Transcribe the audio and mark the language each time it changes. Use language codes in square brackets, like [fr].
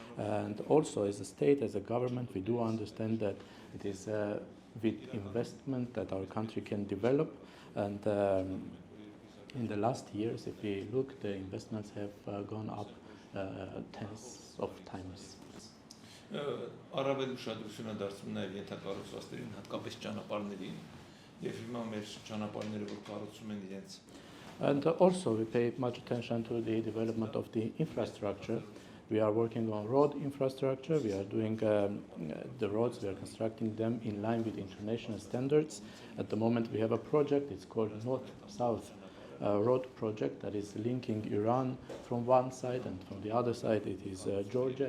[en] And also as a state, as a government, we do understand that it is with investment that our country can develop. And in the last years, if we look, the investments have gone up tens of times. [hy] Առավել ուշադրություն է դարձնում նաև ենթակառուցվածքներին, հատկապես ճանապարհներին, եւ հիմա մեր ճանապարհները որ կառուցում են իրենց. [en] And also we pay much attention to the development of the infrastructure. We are working on road infrastructure. We are doing the roads. We are constructing them in line with international standards. At the moment, we have a project. It's called North-South road project that is linking Iran from one side, and from the other side it is Georgia.